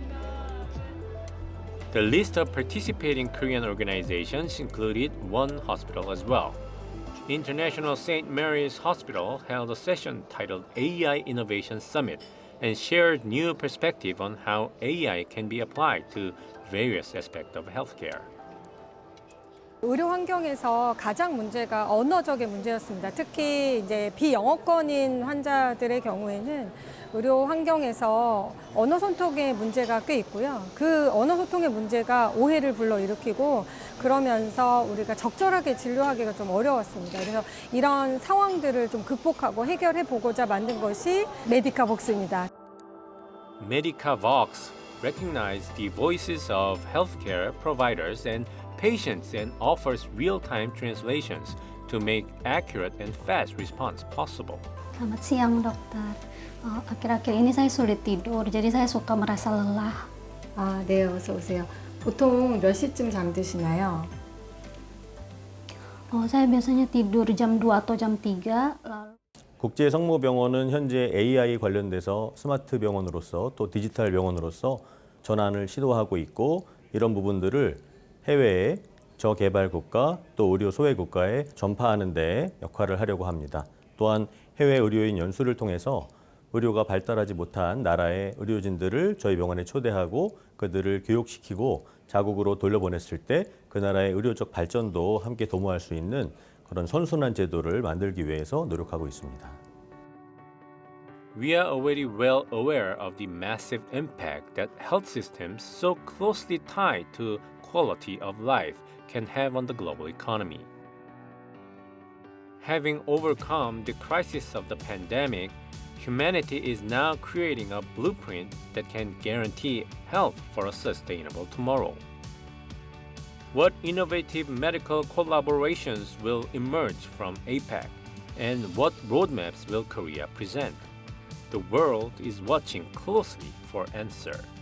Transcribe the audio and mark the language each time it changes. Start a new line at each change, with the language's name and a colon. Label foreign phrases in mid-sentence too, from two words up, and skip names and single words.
English: The list of participating Korean organizations included one hospital as well. International St. Mary's Hospital held a session titled AI Innovation Summit and shared new perspective on how AI can be applied to various aspects of healthcare.
Korean: 의료 환경에서 가장 문제가 언어적인 문제였습니다. 특히 이제 비영어권인 환자들의 경우에는 의료 환경에서 언어 소통의 문제가 꽤 있고요. 그 언어 소통의 문제가 오해를 불러일으키고 그러면서 우리가 적절하게 진료하기가 좀 어려웠습니다. 그래서 이런 상황들을 좀 극복하고 해결해 보고자 만든 것이 메디카복스입니다.
English: Medicavox recognizes the voices of healthcare providers and patients and offers real-time translations to make accurate and fast response possible.
Indonesian: Selamat siang dokter. Akhir-akhir ini saya sulit tidur, jadi saya suka merasa lelah.
Korean: 네, 어서 오세요. 보통 몇 시쯤 잠드시나요?
Indonesian: Saya biasanya tidur jam 2 atau jam 3.
Korean: 국제성모병원은 현재 AI 관련돼서 스마트 병원으로서 또 디지털 병원으로서 전환을 시도하고 있고 이런 부분들을 해외의 저개발 국가 또 의료 소외 국가에 전파하는 데 역할을 하려고 합니다. 또한 해외 의료인 연수를 통해서 의료가 발달하지 못한 나라의 의료진들을 저희 병원에 초대하고 그들을 교육시키고 자국으로 돌려보냈을 때 그 나라의 의료적 발전도 함께 도모할 수 있는 그런 선순환 제도를 만들기 위해서 노력하고 있습니다.
English: We are already well aware of the massive impact that health systems so closely tied to quality of life can have on the global economy. Having overcome the crisis of the pandemic, humanity is now creating a blueprint that can guarantee health for a sustainable tomorrow. What innovative medical collaborations will emerge from APEC, and what roadmaps will Korea present? The world is watching closely for answer.